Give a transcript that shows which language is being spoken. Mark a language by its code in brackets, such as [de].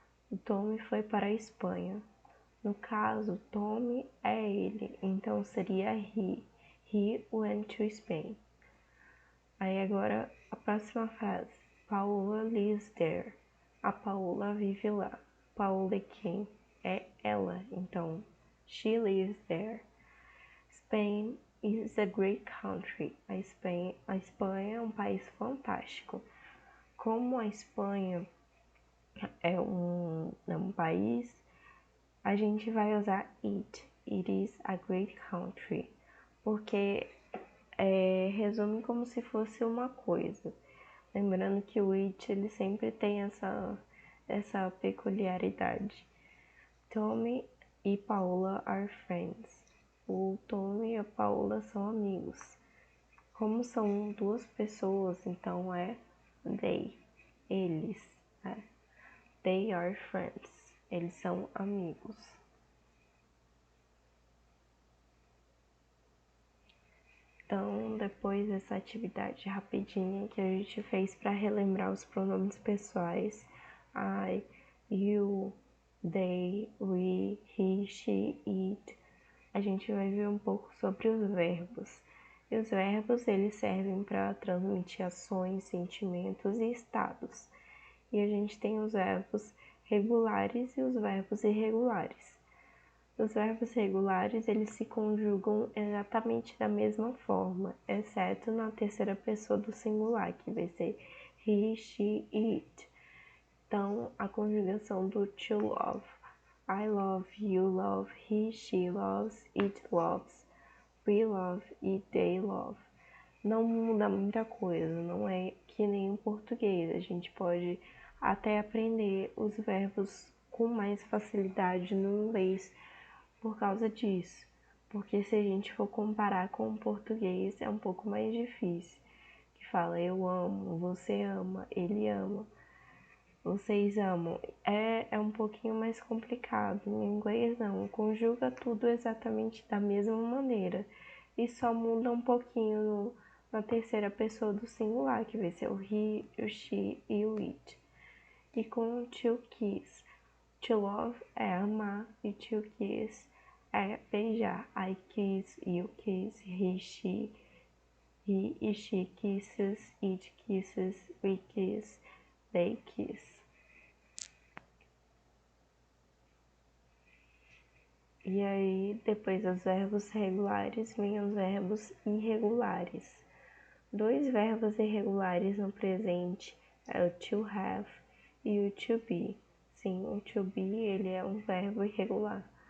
[pt] O Tom foi para a Espanha. No caso, Tom é ele, então seria he. [en] He went to Spain. [pt] Aí agora a próxima frase. [en] Paola lives there. [pt] A Paola vive lá. Paula quem? É ela, então [en] she lives there. Spain is a great country. [pt] A Espanha é um país fantástico. Como a Espanha é um país, a gente vai usar it. [en] It is a great country. [pt] Porque resume como se fosse uma coisa. Lembrando que o it ele sempre tem essa peculiaridade. [en] Tommy e Paula are friends. [pt] O Tommy e a Paula são amigos. Como são duas pessoas, então é they, eles. Né? [en] They are friends. [pt] Eles são amigos. Então, depois dessa atividade rapidinha que a gente fez para relembrar os pronomes pessoais, [en] I, you, they, we, he, she, it, [pt] a gente vai ver um pouco sobre os verbos. E os verbos, eles servem para transmitir ações, sentimentos e estados. E a gente tem os verbos regulares e os verbos irregulares. Os verbos regulares, eles se conjugam exatamente da mesma forma, exceto na terceira pessoa do singular, que vai ser he, she, it. Então, a conjugação do to love. [en] I love, you love, he, she loves, it loves, we love e they love. [pt] Não muda muita coisa, não é que nem o português. A gente pode até aprender os verbos com mais facilidade no inglês por causa disso. Porque se a gente for comparar com o português, é um pouco mais difícil. Que fala eu amo, você ama, ele ama, vocês amam. É um pouquinho mais complicado. Em inglês não, conjuga tudo exatamente da mesma maneira. E só muda um pouquinho na terceira pessoa do singular, que vai ser o he, o she e o it. E com o to kiss. To love é amar e to kiss é beijar. [en] I kiss, you kiss, he e she kisses, it kisses, we kiss, they kiss. [pt] E aí, depois dos verbos regulares, vem os verbos irregulares. Dois verbos irregulares no presente é o to have e o to be. Sim, o to be ele é um verbo irregular.